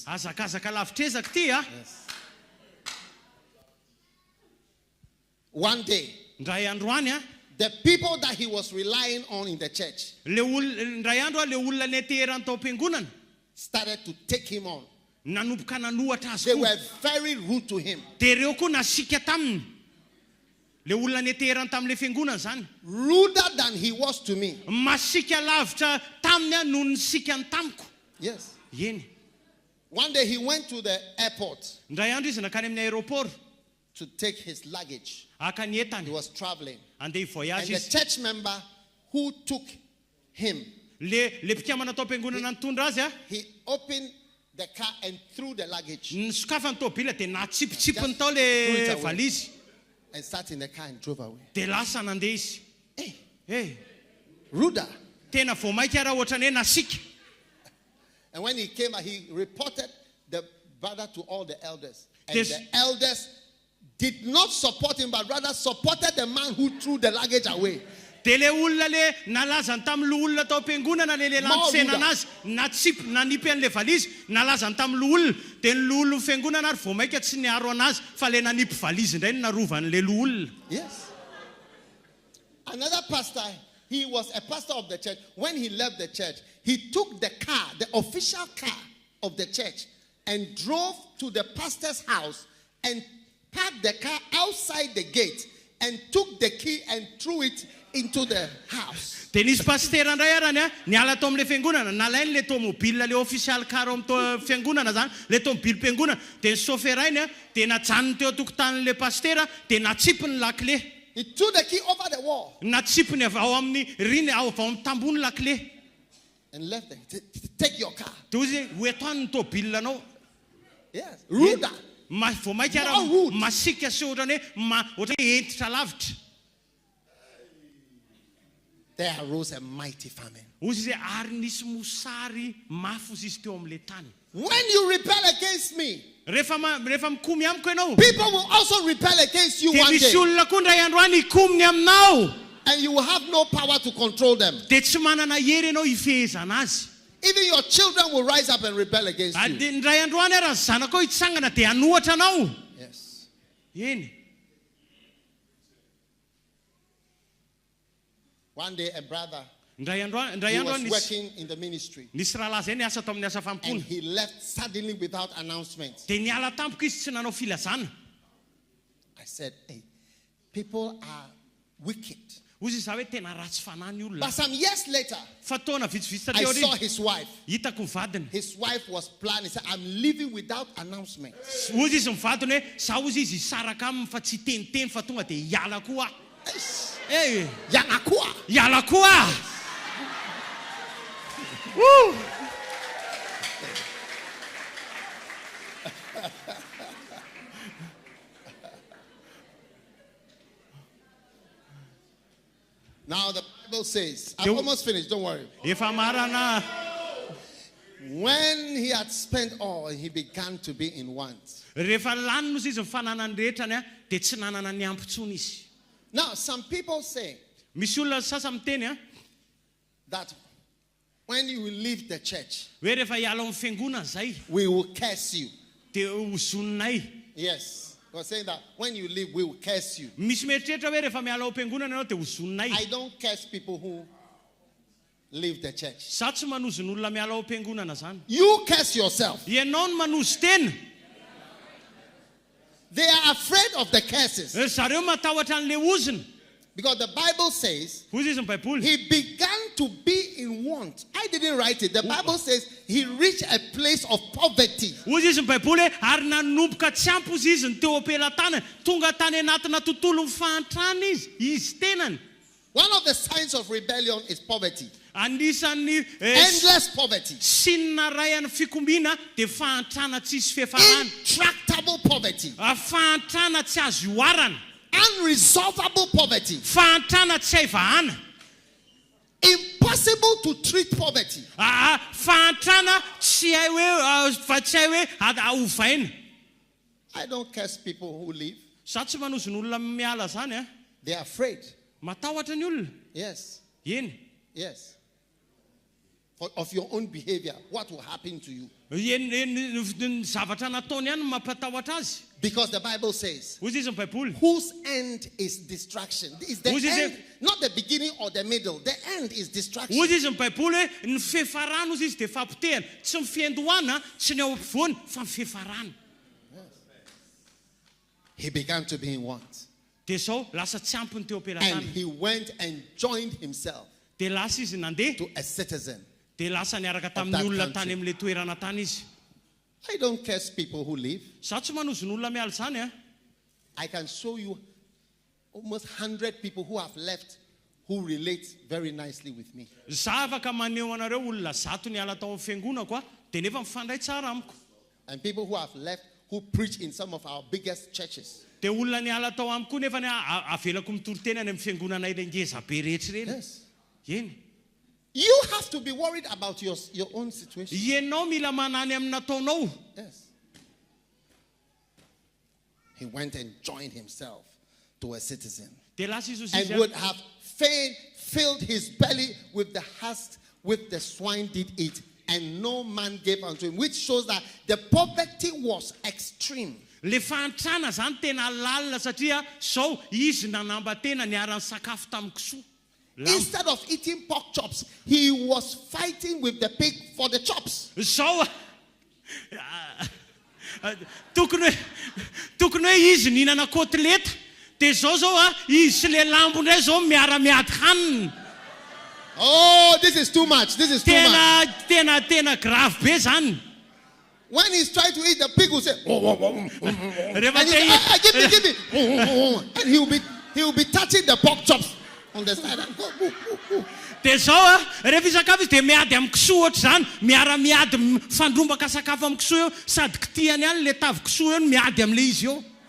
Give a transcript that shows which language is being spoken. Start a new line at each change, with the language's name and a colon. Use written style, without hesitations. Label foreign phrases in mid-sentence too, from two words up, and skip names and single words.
Malagasy: Azakazaka lavitra ezaka ty a.
English: Yes. One day,
Malagasy: Ndray andro any a.
English: the people that he was relying on in the church
Malagasy: Ndray andro a le olona neterany tao am-piangonana
English: started to take him on.
Malagasy: nanomboka nanohatra azy
English: They
Malagasy: koa.
English: were very rude to him.
Malagasy: Dia ireo koa nasika taminy. Le olona neterany tamin'le fiangonana zany.
English: Ruder than he was to me.
Malagasy: Masika lavitra taminy a noho ny sikany tamiko.
English: Yes.
Malagasy: Eny.
English: One day he went to the airport
Malagasy: Ndray andro izy nakany amin'ny aéroport
English: to take his luggage.
Malagasy: aka ny
English: He
Malagasy: entany
English: was traveling.
Malagasy: andeha
English: And
Malagasy: voyage
English: the
Malagasy: izy.
English: church member who took him,
Malagasy: Le mpikamana tao am-piangonana nitondra azy a,
English: he opened the car and threw the luggage
Malagasy: nisokafany tôbila dia natsipitsipiny tao
English: Threw it
Malagasy: le
English: away.
Malagasy: valizy
English: and sat in the car and drove away.
Malagasy: dia lasa nandeha izy.
English: Ruder.
Malagasy: Tena vao maika raha ohatrany hoe nasika.
English: And when he came, he reported the brother to all the elders. And Yes. the elders did not support him, but rather supported the man who threw the luggage away.
Malagasy: Dia le olona le nalazany tamin'le olona tao am-piangonana le lehilahy Maro nisenana azy nanipy an'le valizy nalazany tamin'le olona dia ny olona fiangonana ary vao maika tsy niaro anazy fa le nanipy valizy indray no narovan'le olona.
English: Yes. Another pastor, he was a pastor of the church. When he left the church, he took the car, the official car of the church, and drove to the pastor's house and parked the car outside the gate and took the key and threw it into the house.
Malagasy: Dia nisy pastera indray arany a niala tao amin'le fiangonana nalainy le tomobile le ofisialy karo amin'ny fiangonana zany le tomobile fiangonana dia ny soferainy a dia najanony teo tokotanin'le pastera dia natsipy ny lakle.
English: He threw the key over the wall
Malagasy: natsipony ao amin'ny riny ao amin'ny tambony lakle
English: and left them. Take your car.
Malagasy: de ozy hoe etoany ny tobilanao
English: Yes. Ruder.
Malagasy: vao mainka
English: More rude.
Malagasy: masika sy ohatrany hoe ohatra hoe entitra lavitra.
English: There arose a mighty famine.
Malagasy: Ozy izay ary nisy mosary mafy ozy izy teo amin'ilay tany.
English: When you rebel against me,
Malagasy: rehefa mikomy amiko ianao
English: people will also rebel against you
Malagasy: de
English: one
Malagasy: misy
English: day.
Malagasy: olona koa ndray andro any hikominy aminao
English: And you will have no power to control them.
Malagasy: de tsy manana hery ianao hifehezana azy.
English: Even your children will rise up and rebel against you.
Malagasy: De ndray andro any raha ny zanakao hitsangana de hanohatra anao.
English: Yes.
Malagasy: Eny.
English: One day a brother,
Malagasy: Ndray andro
English: he
Malagasy: any
English: was
Malagasy: nisy
English: working in the ministry.
Malagasy: rahalahy zay niasa tao amin'ny asa
English: And
Malagasy: fampony
English: he left suddenly without announcement.
Malagasy: de niala tampoka izy tsy nanao filazana.
English: I said, hey, people are wicked.
Malagasy: Ozy za hoe tena ratsy fanahy ny olona.
English: But some years later,
Malagasy: Fa taona vitsivitsy
English: I
Malagasy: teo
English: saw
Malagasy: ry
English: his wife.
Malagasy: hitako ny vadiny.
English: His wife was planning. He said, I'm leaving without announcement.
Malagasy: Ozy izy mivadiny hoe za ozy izy hisaraka aminy fa tsy teniteny fa tonga de hiala koa. Eh, Yanakua. hiala koa. Woo!
English: Now the Bible says, I'm almost finished, don't worry.
Malagasy: Efa marana.
English: When he had spent all, he began to be in want.
Malagasy: Rehefa lany moa izy mifanana ny rehetrany de tsy nanana ny ampontsony izy.
English: Now, some people say
Malagasy: Misy olona sasa miteny
English: that when you will leave the church,
Malagasy: hoe rehefa hiala amin'ny fiangonana zay
English: we will curse you.
Malagasy: de hozoninay.
English: Yes. We're saying that when you leave, we will curse you.
Malagasy: Misy mieritreritra hoe rehefa miala ao am-piangonana ianao de hozoninay.
English: I don't curse people who leave the church.
Malagasy: Za tsy manozy ny olona miala ao am-piangonana zany.
English: You curse yourself.
Malagasy: Ianao no manozy tena.
English: They are afraid of the curses.
Malagasy: Zareo matahotra an'le oziny.
English: Because the Bible says
Malagasy: Hozy izy ny baiboly.
English: he began to be in want. I didn't write it. The Bible says he reached a place of poverty.
Malagasy: Hozy izy ny baiboly ary nanomboka tsy ampy ozy izy ny teo am-pelatany. Tonga tany anatina tontolo mifantrana izy tenany.
English: One of the signs of rebellion is poverty.
Malagasy: Anisan'ny
English: Endless poverty.
Malagasy: sinina ray an'ny fikombina de fahantrana tsisy fiafarana.
English: Intractable poverty.
Malagasy: Fahantrana tsy azo oarana.
English: Unresolvable poverty.
Malagasy: Fahantrana tsy haivahana.
English: Impossible to treat poverty.
Malagasy: Fahantrana tsy hay hoe fa tsy hay hoe ovaina.
English: I don't curse people who leave.
Malagasy: Za tsy manozy ny olona miala zany
English: They are afraid.
Malagasy: matahotra ny olona.
English: Yes.
Malagasy: Eny.
English: Yes. Of your own behavior. What will happen to you?
Malagasy: Ny zavatra nataony ihany mampatahotra azy.
English: Because the Bible says,
Malagasy: Hozy izy ny baiboly.
English: whose end is distraction. Is the Whose is end, it? not the beginning or the middle. The end is distraction. Hozy izy ny baiboly hoe ny fihefarana ozy izy de fampitehana. Tsy mifiandohana, tsy ny ao ampovoany fa mifihefarana. He began to be in want.
Malagasy: De zao lasa tsy ampy ny teo
English: And
Malagasy: am-pelatany.
English: he went and joined himself
Malagasy: De lasa izy nandeha.
English: to a citizen.
Malagasy: De lasa niaraka
English: that
Malagasy: tamin'ny olona
English: country.
Malagasy: tany amin'le toerana tany izy.
English: I don't curse people who leave.
Malagasy: Za tsy manozy ny olona miala zany
English: I can show you almost 100 people who have left who relate very nicely with me.
Malagasy: Za afaka maneho anareo olona zato niala tao amin'ny fiangonako de nefa mifandray tsara amiko.
English: And people who have left who preach in some of our biggest churches.
Malagasy: De olona niala tao amiko nefa avelako mitoriteny any amin'ny fiangonana ile ngeza be rehetra ireny.
English: Yes.
Malagasy: Eny.
English: You have to be worried about your own situation.
Malagasy: Ianao mila manany amin'ny nataonao.
English: Yes. He went and joined himself to a citizen.
Malagasy: De lasa izy
English: And would have filled his belly with the husk with the swine did eat, and no man gave unto him, which shows that the poverty was extreme.
Malagasy: Le fahantrana zany tena lalina satria zao izy nanambatena niara-ny sakafo tamin'ny kisoa.
English: Instead of eating pork chops, he was fighting with the pig for the chops.
Malagasy: Zao tokony hoe izy nihinana kotleta de zao izy sy le lambo indray zao miara-miady hanina.
English: Oh, this is too much. This is too much.
Malagasy: Tena grave be zany.
English: When he's trying to eat, the pig will say,
Malagasy: Rehefa
English: and
Malagasy: te
English: give me. And he will be touching the pork chops on the side.
Malagasy: Dia zao rehefa isakafo izy dia miady amin'ny kisoa ohatry zany, miara-miady fandrombaka sakafo amin'ny kisoa eo, sady kitiany ihany le tavy kisoa eo no miady amin'le izy eo.